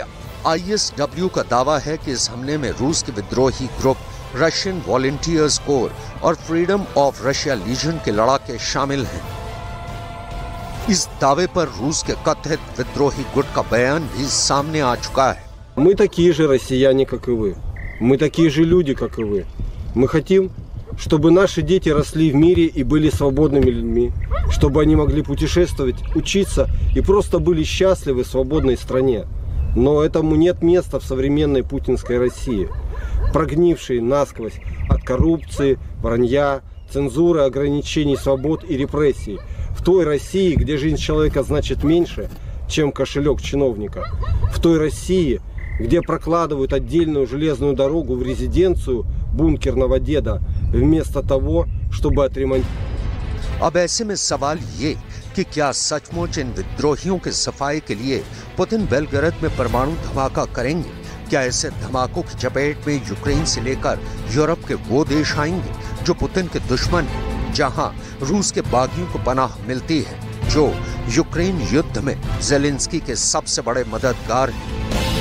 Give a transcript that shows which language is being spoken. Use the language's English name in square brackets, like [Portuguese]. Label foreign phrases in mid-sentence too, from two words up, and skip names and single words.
[Hindi] ISW का दावा है कि इस हमले में रूस के विद्रोही ग्रुप रशियन वॉलंटियर्स कोर और फ्रीडम ऑफ रशिया लीजन के लड़ाके शामिल हैं। इस दावे पर रूस के कथित विद्रोही गुट का बयान भी सामने आ चुका है। [Russian] Мы такие же россияне, как и вы. Мы такие же люди, как и вы. Мы хотим, чтобы наши дети росли в мире и были свободными людьми, чтобы они могли путешествовать, учиться и просто были счастливы в свободной стране. Но этому нет места в современной путинской России, прогнившей насквозь от коррупции, вранья, цензуры, ограничений свобод и репрессий. В той России, где жизнь человека значит меньше, чем кошелек чиновника. В той России, где прокладывают отдельную железную дорогу в резиденцию бункерного деда, вместо того, чтобы отремонтировать. [Hindi] अब ऐसे में सवाल ये कि क्या सचमुच इन विद्रोहियों के सफाई के लिए पुतिन बेलगरद में परमाणु धमाका करेंगे? क्या ऐसे धमाकों की चपेट में यूक्रेन से लेकर यूरोप के वो देश आएंगे जो पुतिन के दुश्मन हैं, जहां रूस के बागियों को पनाह मिलती है, जो यूक्रेन युद्ध में जेलेंस्की के सबसे बड़े मददगार हैं?